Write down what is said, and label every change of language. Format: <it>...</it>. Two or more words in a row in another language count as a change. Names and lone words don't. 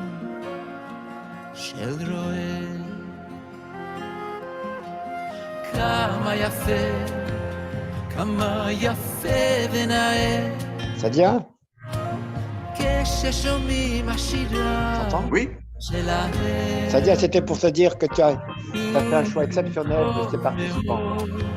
<he>של רועה כמה יפה ונאה Sadia, כששומעים השירה</he> <fr>Oui.</fr> <he>שלהם</he> <fr>Sadia, c'était pour te dire que tu as fait un choix exceptionnel de tes participants.</fr>